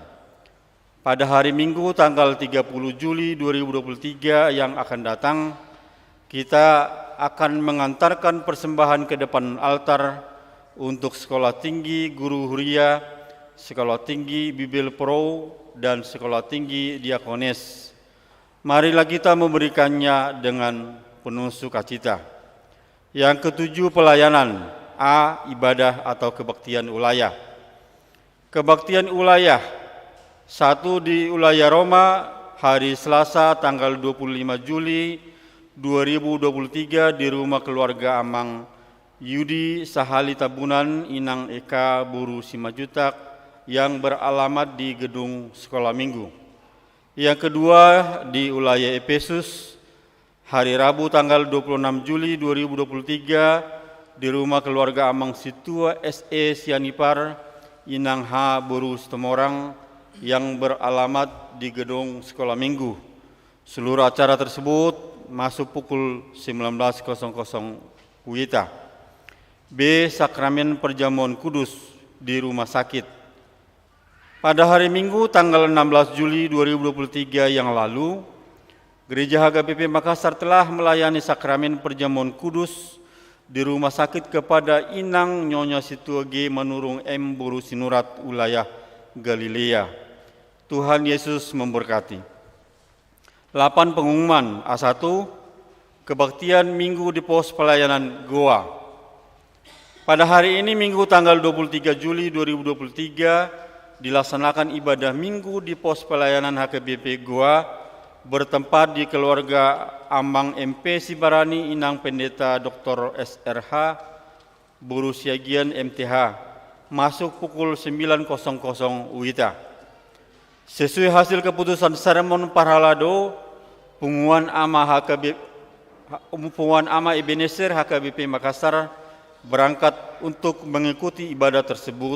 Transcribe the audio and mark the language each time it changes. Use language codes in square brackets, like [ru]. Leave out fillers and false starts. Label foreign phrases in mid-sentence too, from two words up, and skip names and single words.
[id] Pada hari Minggu tanggal 30 Juli 2023 yang akan datang, kita akan mengantarkan persembahan ke depan altar untuk Sekolah Tinggi Guru Huria, Sekolah Tinggi Bibil Pro, dan Sekolah Tinggi Diakones. Marilah kita memberikannya dengan penuh sukacita. Yang ketujuh, pelayanan. A. Ibadah atau kebaktian ulayah. Kebaktian ulayah. 1 di Ulayah Roma, hari Selasa tanggal 25 Juli 2023 di rumah keluarga Amang Yudi Sahali Tabunan Inang Eka Buru Simajutak yang beralamat di gedung Sekolah Minggu. Yang kedua di Ulayah Efesus, hari Rabu tanggal 26 Juli 2023 di rumah keluarga Amang Situa SE Sianipar Inang H Buru Setemorang yang beralamat di gedung Sekolah Minggu. Seluruh acara tersebut masuk pukul 19.00 WITA. B. Sakramen Perjamuan Kudus di rumah sakit. Pada hari Minggu tanggal 16 Juli 2023 yang lalu, Gereja HKBP Makassar telah melayani Sakramen Perjamuan Kudus di rumah sakit kepada Inang Nyonya Situa G Manurung M Buru Sinurat Wilayah Galilea. Tuhan Yesus memberkati. 8. Pengumuman. A1. Kebaktian Minggu di Pos Pelayanan Goa. Pada hari ini Minggu tanggal 23 Juli 2023 dilaksanakan ibadah Minggu di Pos Pelayanan HKBP Goa bertempat di keluarga Amang MP Sibarani Inang Pendeta Dr. SRH Buru Siagian MTH masuk pukul 9.00 WITA. Sesuai hasil keputusan seremon Parhalado, Punguan Ama Ebenezer HKBP Makassar berangkat untuk mengikuti ibadah tersebut.